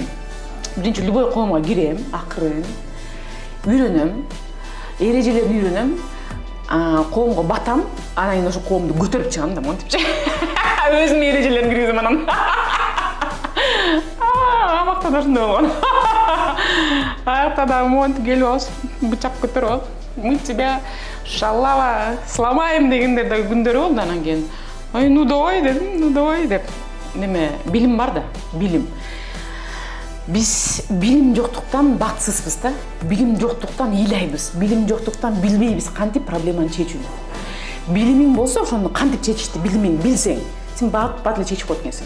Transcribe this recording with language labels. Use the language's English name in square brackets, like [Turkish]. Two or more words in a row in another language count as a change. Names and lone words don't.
[Kyrgyz] Биринчи любой коомго кирем, акырын үйрөнөм, эрежелерин үйрөнөм, коомго батам, анан кийин ошо коомду көтөрүп чыгам да монтипчи. Өзүнүн эрежелерин киргизем анан. Абакта да ошондой болгон. Аякта да монтип келип алып, бычак көтөрүп алып, [Russian] мы тебя шалава сломаем [Kyrgyz] дегендер да күндөрү болду анан кийин. Ай, [Russian] ну давай [Kyrgyz] деп. Неме, билим бар да, билим. Биз билим жоктуктан бакытсызбыз да. Билим жоктуктан ыйлайбыз. Билим жоктуктан билбейбиз кантип проблеманы чечүүнү. Билимиң болсо ошону кантип чечишти билсең, сен бат эле чечип коет экенсиң.